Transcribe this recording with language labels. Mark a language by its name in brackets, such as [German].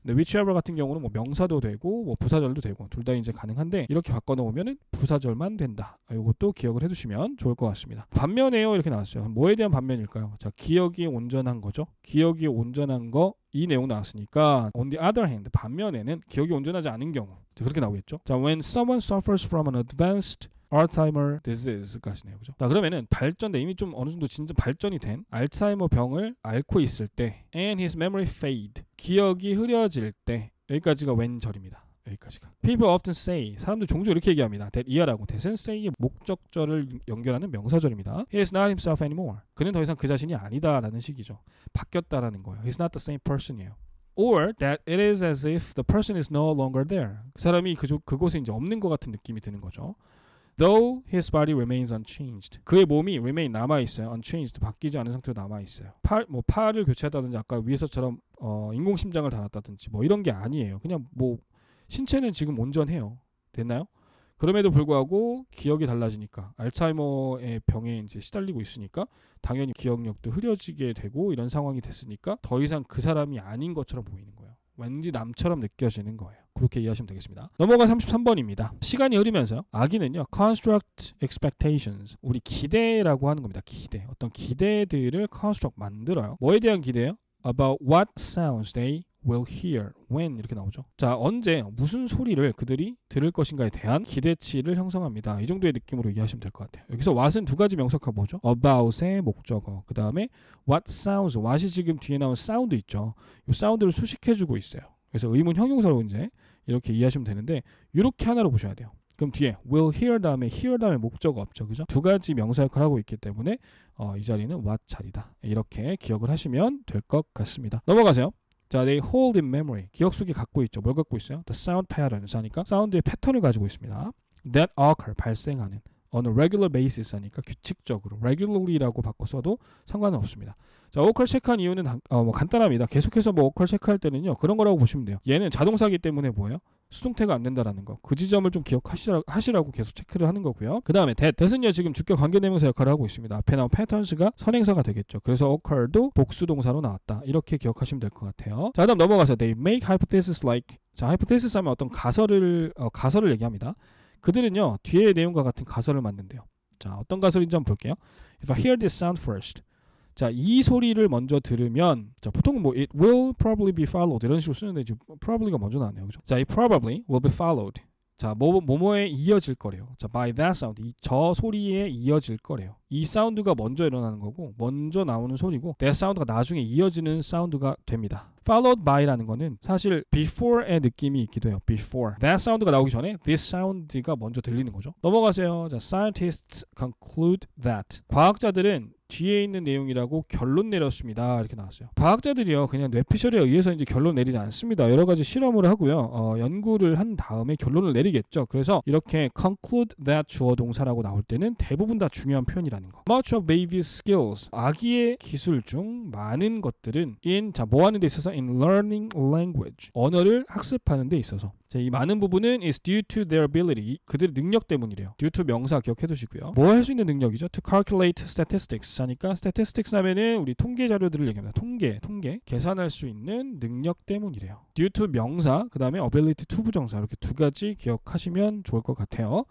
[Korean] 근데 whichever 같은 경우는 뭐 명사도 되고 뭐 부사절도 되고 둘 다 이제 가능한데 이렇게 바꿔 놓으면은 부사절만 된다. 이것도 기억을 해두시면 좋을 것 같습니다. 반면에요 이렇게 나왔어요. 뭐에 대한 반면일까요? 자, 기억이 온전한 거죠. 기억이 온전한 거. 이 내용 나왔으니까 [English] on the other hand [Korean] 반면에는 기억이 온전하지 않은 경우 그렇게 나오겠죠. [English] 자, when someone suffers from an advanced Alzheimer disease [Korean] 까지 네요. 그죠? 자, 그러면은 발전돼 이미 좀 어느 정도 진짜 발전이 된 알츠하이머 병을 앓고 있을 때 [English] and his memory fade [Korean] 기억이 흐려질 때 여기까지가 when절입니다. 여기까지가. [English] People often say [Korean] 사람들 종종 이렇게 얘기합니다. that 이하라고 that은 say의 목적절을 연결하는 명사절입니다. [English] He is not himself anymore. [Korean] 그는 더 이상 그 자신이 아니다라는 식이죠. 바뀌었다라는 거예요. [English] He's not the same person [Korean] 이에요. [English] Or that it is as if the person is no longer there. [Korean] 그 사람이 그곳에 이제 없는 것 같은 느낌이 드는 거죠. [English] Though his body remains unchanged. [Korean] 그의 몸이 remain 남아 있어요. unchanged 바뀌지 않은 상태로 남아 있어요. 팔을 교체했다든지 아까 위에서처럼 인공심장을 달았다든지 뭐 이런 게 아니에요. 그냥 뭐 신체는 지금 온전해요. 됐나요? 그럼에도 불구하고 기억이 달라지니까 알츠하이머의 병에 이제 시달리고 있으니까 당연히 기억력도 흐려지게 되고 이런 상황이 됐으니까 더 이상 그 사람이 아닌 것처럼 보이는 거예요. 왠지 남처럼 느껴지는 거예요. 그렇게 이해하시면 되겠습니다. 넘어가 33번입니다. 시간이 흐르면서 아기는요. [English] construct expectations. [Korean] 우리 기대라고 하는 겁니다. 기대. 어떤 기대들을 construct 만들어요. 뭐에 대한 기대요? [English] About what sounds they will hear when [Korean] 이렇게 나오죠. 자, 언제 무슨 소리를 그들이 들을 것인가에 대한 기대치를 형성합니다. 이 정도의 느낌으로 이해하시면 될 것 같아요. 여기서 what은 두 가지 명사가 뭐죠? about의 목적어. 그 다음에 what sounds. what이 지금 뒤에 나온 사운드 있죠. 이 사운드를 수식해주고 있어요. 그래서 의문 형용사로 이제 이렇게 이해하시면 되는데 이렇게 하나로 보셔야 돼요. 그럼 뒤에 will hear 다음에 hear 다음에 목적어 없죠. 그죠? 두 가지 명사 역할을 하고 있기 때문에 이 자리는 what 자리다. 이렇게 기억을 하시면 될 것 같습니다. 넘어가세요. 자, [English] they hold in memory. [Korean] 기억 속에 갖고 있죠. 뭘 갖고 있어요? [English] The sound patterns [Korean] 하니까 사운드의 패턴을 가지고 있습니다. [English] That occur, [Korean] 발생하는. [English] on a regular basis [Korean] 하니까 규칙적으로. regularly라고 바꿔 써도 상관은 없습니다. 자, occur 체크한 이유는 뭐 간단합니다. 계속해서 뭐 occur 체크할 때는요. 그런 거라고 보시면 돼요. 얘는 자동사기 때문에 뭐예요? 수동태가 안 된다라는 거. 그 지점을 좀 기억하시라고 계속 체크를 하는 거고요. 그 다음에 that은요 지금 주격 관계대명사 역할을 하고 있습니다. 앞에 나온 patterns가 선행사가 되겠죠. 그래서 occur도 복수동사로 나왔다. 이렇게 기억하시면 될 것 같아요. 자, 다음 넘어가서 [English] they make hypotheses like. [Korean] 자, hypothesis 하면 어떤 가설을 얘기합니다. 그들은요 뒤에 내용과 같은 가설을 만든대요. 자, 어떤 가설인지 한번 볼게요. [English] If I hear this sound first. [Korean] 자, 이 소리를 먼저 들으면 자, 보통 뭐 [English] it will probably be followed [Korean] 이런 식으로 쓰는데 지금 probably가 먼저 나왔네요. 그죠? [English] 자, it probably will be followed. [Korean] 자, 뭐뭐에 이어질 거래요. [English] 자, by that sound. [Korean] 저 소리에 이어질 거래요. 이 사운드가 먼저 일어나는 거고 먼저 나오는 소리고 that sound가 나중에 이어지는 사운드가 됩니다. [English] followed by [Korean] 라는 거는 사실 before의 느낌이 있기도 해요. before. that sound가 나오기 전에 this sound가 먼저 들리는 거죠. 넘어가세요. [English] 자, scientists conclude that. [Korean] 과학자들은 뒤에 있는 내용이라고 결론 내렸습니다. 이렇게 나왔어요. 과학자들이요 그냥 뇌피셜에 의해서 이제 결론 내리지 않습니다. 여러 가지 실험을 하고요. 연구를 한 다음에 결론을 내리겠죠. 그래서 이렇게 [English] conclude that [Korean] 주어 동사라고 나올 때는 대부분 다 중요한 표현이라는 거. [English] Much of baby's skills. [Korean] 아기의 기술 중 많은 것들은 뭐 하는 데 있어서 [English] in learning language. [Korean] 언어를 학습하는 데 있어서. 자, 이 많은 부분은 [English] is due to their ability. [Korean] 그들의 능력 때문이래요. due to 명사 기억해 두시고요. 뭐 할 수 있는 능력이죠? [English] to calculate statistics [Korean] 하니까 statistics 하면은 우리 통계 자료들을 얘기합니다. 통계 계산할 수 있는 능력 때문이래요. due to 명사 그 다음에 ability to 부정사 이렇게 두 가지 기억하시면 좋을 것 같아요.